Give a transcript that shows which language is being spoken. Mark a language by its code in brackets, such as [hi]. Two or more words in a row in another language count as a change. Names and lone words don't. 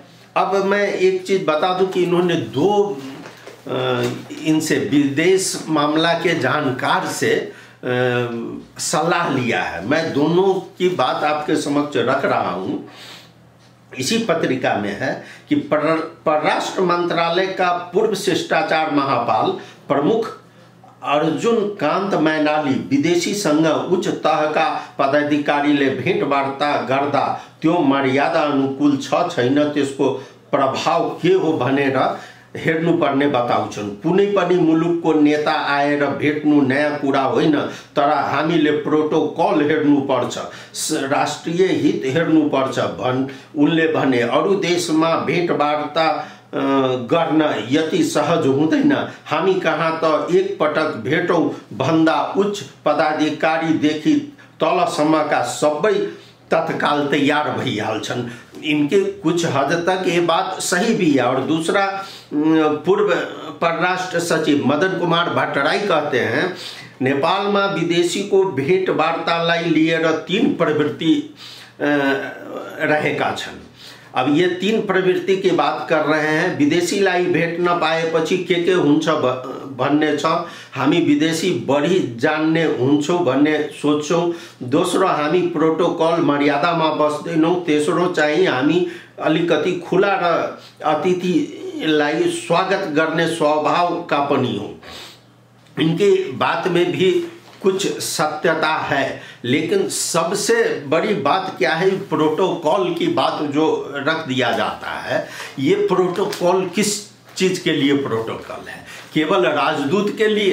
[hi] अब मैं एक चीज बता दूं कि इन्होंने 2 इनसे विदेश मामला के जानकार से सलाह लिया है। मैं दोनों की बात आपके समक्ष रख रहा हूं। इसी पत्रिका में है कि [ne] परराष्ट्र मंत्रालय का पूर्व शिष्टाचार महापाल प्रमुख अर्जुन कांत मैनाली विदेशी संघ उच्च तह का पदाधिकारीले भेटवार्ता गर्दा त्यो मर्यादा अनुकूल छैन त्यसको प्रभाव के हो भनेर हेर्नुपर्ने बताउँछन्। कुनै पनि मुलुकको नेता आएर भेट्नु नयाँ कुरा होइन, तर हामीले प्रोटोकल हेर्नुपर्छ, राष्ट्रिय हित हेर्नुपर्छ उनले भने। अरू देशमा भेटवार्ता गर्न यति सहज हुँदैन। हामी कहाँ त एक पटक भेटौँ भन्दा उच्च पदाधिकारीदेखि तलसम्मका सबै तत्काल तैयार भइहाल्छन्। [hi] इनके कुछ हद तक ये बात सही भी है। और दूसरा, पूर्व परराष्ट्र सचिव मदन कुमार भट्टराई कहते हैं नेपाल में विदेशी को [ne] भेट वार्तालाई लिएर 3 प्रवृत्ति रहेका छन्। [hi] अब ये 3 प्रवृत्ति की बात कर रहे हैं। [ne] विदेशीलाई भेट्न पाएपछि के हुन्छ भन्ने छ, हामी विदेशी बढी जान्ने हुन्छौं भन्ने सोच्छौं। दोस्रो, हामी प्रोटोकल मर्यादामा बस्दैनौं। तेस्रो चाहिँ हामी अलिकति खुला र अतिथिलाई स्वागत गर्ने स्वभाव का पनि हौं। [hi] इनकी बात में भी कुछ सत्यता है, लेकिन सबसे बड़ी बात क्या है, प्रोटोकॉल की बात जो रख दिया जाता है। ये प्रोटोकॉल किस चीज के लिए प्रोटोकॉल है? केवल राजदूत के लिए?